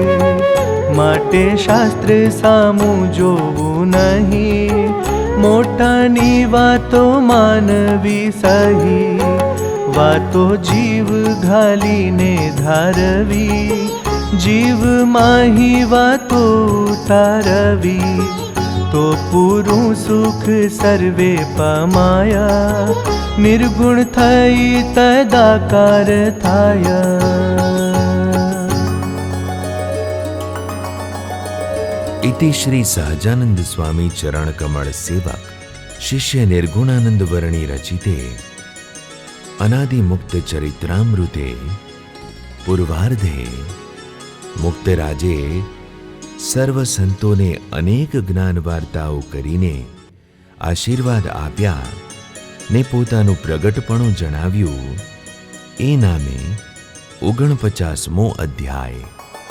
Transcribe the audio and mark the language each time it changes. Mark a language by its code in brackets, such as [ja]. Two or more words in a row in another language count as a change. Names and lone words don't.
[gu] પોતે, માટે શાસ્ત્ર સામું જોવું નહીં, મોટાની વાતો માનવી સહી, વાતો જીવ ઘાલીને ધારવી, જીવ માહી વાતો તારવી, તો પૂરું સુખ સર્વે પમાયા, નિર્ગુણ થઈ તદાકાર થાયા. [sa] इति श्री सहजानंद स्वामी चरण कमल सेवक शिष्य निर्गुणानंद वर्णी रचिते अनादि मुक्त चरित्रामृते पूर्वार्धे मुक्तराजे [gu] સર્વ સંતોને અનેક જ્ઞાન વાર્તાઓ કરીને આશીર્વાદ આપ્યા ને પોતાનું પ્રગટપણું જણાવ્યું. એ નામે 49મો અધ્યાય.